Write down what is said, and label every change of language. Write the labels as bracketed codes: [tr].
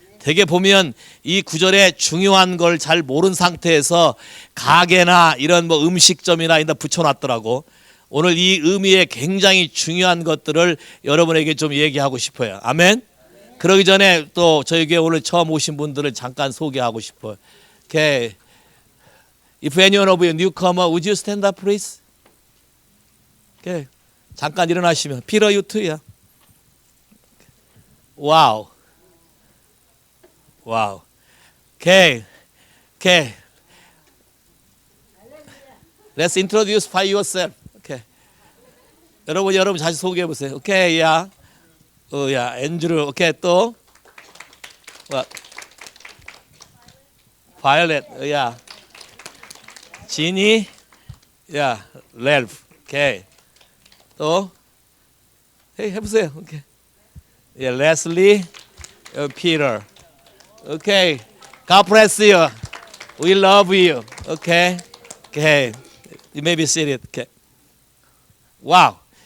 [ko] 되게 보면 이 구절에 중요한 걸 잘 모르는 상태에서 가게나 이런 뭐 음식점이나 이런 데 붙여놨더라고. 오늘 이 의미에 굉장히 중요한 것들을 여러분에게 좀 얘기하고 싶어요. 아멘. 그러기 전에 또 저에게 오늘 처음 오신 분들을 잠깐 소개하고 싶어요. [en] Okay. If anyone of you newcomer, would you stand up, please? [ko] Okay. 잠깐 일어나시면. Peter, [en] you too [ko] 야. 와우. 와우. Okay. Okay. [en] Let's introduce by yourself. Okay. [ko] 여러분 자신 소개해 보세요. Okay, 야. 야, 앤드루. 오케이, 또. What? 바이올렛. 야. 지니. [en] 야, 렐프. 오케이. 또. 헤이, 해보세요. 오케이. 야, 레슬리. 피터. 오케이. God bless you. We love you. 오케이. 오케이. You may be seated. 오케이. 와우.